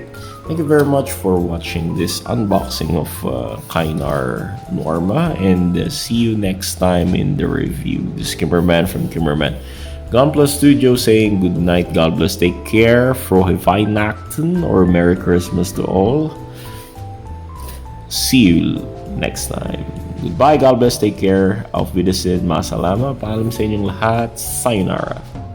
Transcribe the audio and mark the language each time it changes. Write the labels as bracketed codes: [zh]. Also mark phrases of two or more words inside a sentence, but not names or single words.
[en] Thank you very much for watching this unboxing of KAINAR Norma, and see you next time in the review. This is Kimmerman from Kimmerman Gunpla Studio saying good night, God bless, take care, [de] Frohe Weihnachten, [en] or Merry Christmas to all. See you next time. Goodbye, God bless, take care, [de] auf Wiedersehen, masalama, [tl] paalam sa inyong lahat, sayonara.